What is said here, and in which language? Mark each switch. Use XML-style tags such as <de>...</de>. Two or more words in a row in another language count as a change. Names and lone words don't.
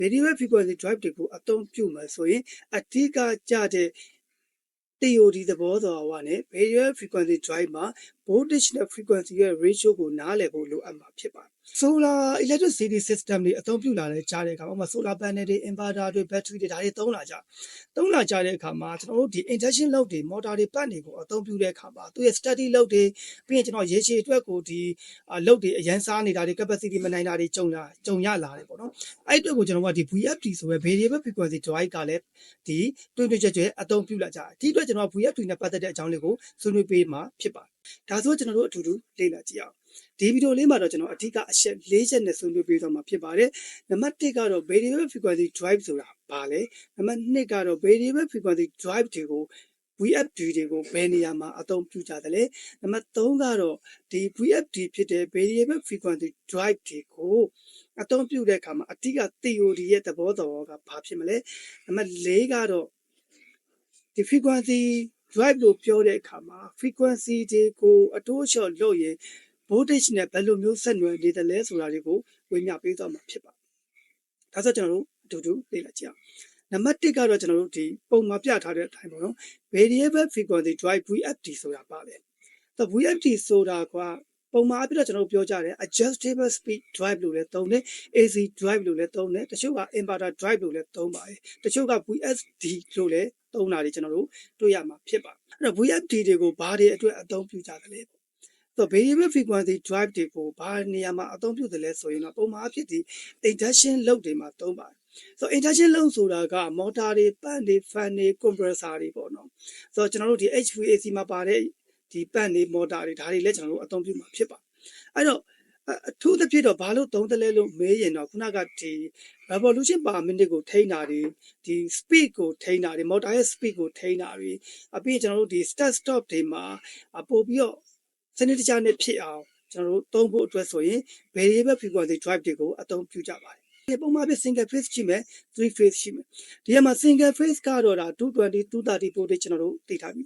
<en>variable frequency drive</en> <my>တွေကိုအသုံးပြုမယ်ဆိုရင်အဓိကကြတဲ့ theory သဘောတော်ဝါနဲ့</my> <en>variable frequency drive</en> <my>မှာ voltage နဲ့ frequency ရဲ့ ratio ကိုနားလည်ဖို့လိုအပ်မှာဖြစ်ပါတယ်</my> <en>solar electricity system</en> <my>တွေအသုံးပြုလာ တဲ့ကြားတဲ့အခါမှာ</my> <en>solar panel</en> <my>တွေ inverter တွေ battery တွေဒါတွေသုံးလာကြတဲ့အခါမှာကျွန်တော်တို့ဒီ</my> <en>induction load</en> <my>တွေ motor တွေပတ်တွေကိုအသုံးပြုတဲ့အခါမှာသူရဲ့ steady load တွေပြီးရင်ကျွန်တော်ရေရှည်အတွက်ကိုဒီ load တွေအရန်စားနေတာတွေ capacity မနိုင်တာတွေကြုံရလာတယ်ပေါ့နော်အဲ့အတွက်ကိုကျွန်တော်ကဒီ VFD ဆိုပဲ</my> <en>variable frequency drive</en> <my>ကလည်းဒီတွင်းကြွအသုံးပြုလာကြတယ်ဒီအတွက်ကျွန်တော် VFD နဲ့ပတ်သက်တဲ့အကြောင်းလေးကိုဆွေးနွေးပေးမှာဖြစ်ပါတယ်ဒါဆိုကျွန်တော်တို့အတူတူလေ့လာကြည့်အောင်ဒီဗီဒီယိုလေးမှာတော့ကျွန်တော်အဓိကအချက်၄ချက်နဲ့ဆွေးနွေးပေးသွားမှာဖြစ်ပါတယ်နံပါတ်1ကတော့</my> <en>variable frequency drive</en> <my>ဆိုတာဘာလဲနံပါတ်2ကတော့</my> <en>variable frequency drive</en> <my>တွေကို VFD တွေကို ဘယ်နေရာမှာအသုံးပြုကြသလဲနံပါတ်3ကတော့ဒီ VFD ဖြစ်တဲ့</my> <en>variable frequency drive</en> <my>တွေကိုအသုံးပြုတဲ့အခါမှာအဓိက theory ရဲ့သဘောတော်ကဘာ ဖြစ်မလဲနံပါတ်4ကတော့ဒီ</my> <en>frequency drive</en> <my>လို့ပြောတဲ့အခါမှာ frequency တွေကိုအတိုးလျှော့လုပ်ရင် voltage နဲ့ဘယ်လို မျိုးဆက်နွယ်နေသလဲဆိုတာတွေကိုဝေမျှပေးသွားမှာဖြစ်ပါတယ်ဒါဆိုကျွန်တော်တို့အတူတူလေ့လာကြည့်အောင်နံပါတ်1ကတော့ကျွန်တော်တို့ဒီပုံမှာပြထားတဲ့အတိုင်းပေါ့နော်</my> <en>variable frequency drive VFD</en> <my>ဆိုတာပါလေဆို VFD ဆိုတာကပုံမှာအပြည့်တော့ကျွန်တော်တို့ပြောကြတယ်</my> <en>adjustable speed drive</en> <my>လို့လည်းသုံးတယ်</my> <en>AC drive</en> <my>လို့လည်းသုံးတယ်တချို့က</my> <en>inverter drive</en> <my>လို့လည်းသုံးပါတယ်တချို့က VSD လို့လည်းသုံးတာတွေကျွန်တော်တို့တွေ့ရမှာဖြစ်ပါတယ်အဲ့တော့ VFD တွေကိုဘာတွေအတွက်အသုံးပြုကြသလဲဆို</my> <en>variable frequency drive</en> <my>တွေကိုဘာနေရာမှာအသုံးပြုတယ်လဲဆိုရင်တော့ပုံမှန်အဖြစ်ဒီ</my> <en>induction load</en> <my>တွေမှာသုံးပါတယ်ဆို</my> <en>induction load</en> <my>ဆိုတာက motor တွေ pump တွေ fan တွေ compressor တွေပေါ့နော်ဆိုတော့ကျွန်တော်တို့ဒီ HVAC မှာပါတဲ့ဒီ pump တွေ motor တွေဒါတွေလည်းကျွန်တော်တို့အသုံးပြုမှာဖြစ်ပါတယ်အဲ့တော့အထူးသဖြင့်တော့ဘာလို့သုံးတယ်လဲလို့မေးရင်တော့ခုနကဒီ</my> <en>revolution per minute</en> <my>ကို ထိန်းတာတွေဒီ speed ကိုထိန်းတာတွေ motor ရဲ့ speed ကိုထိန်းတာတွေအပြင်ကျွန်တော်တို့ဒီ</my> <en>start stop</en> <my>တွေမှာပို့ပြီးတော့စနစ်တကျနဲ့ဖြစ်အောင်ကျွန်တော်တို့သုံးဖို့အတွက်ဆိုရင်</my> <en>variable frequency drive</en> <my>တွေကိုအသုံးပြုကြပါတယ်ဒီပုံမှန်ပြ</my> <en>single phase</en> <my>ရှိမယ်3 phase ရှိမယ်ဒီမှာ</my> <en>single phase</en> <my>ကတော့ဒါ220 230 voltage ကျွန်တော်တို့သိထားပြီး</my>